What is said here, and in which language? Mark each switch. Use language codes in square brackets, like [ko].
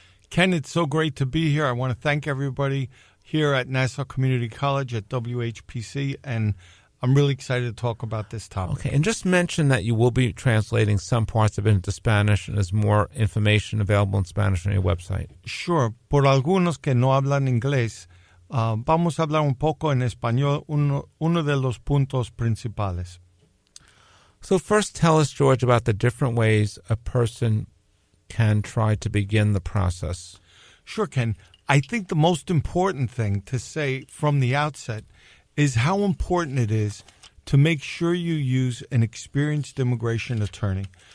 [en] Ken, it's so great to be here. I want to thank everybody here at Nassau Community College at WHPC, and I'm really excited to talk about this topic. Okay, and just mention that you will be translating some parts of it into Spanish, and there's more information available in Spanish on your website. Sure. [es] Por algunos que no hablan inglés, vamos a hablar un poco en español, uno de los puntos principales. [en] So first tell us, George, about the different ways a person can try to begin the process. Sure, Ken. I think the most important thing to say from the outset is how important it is to make sure you use an experienced immigration attorney.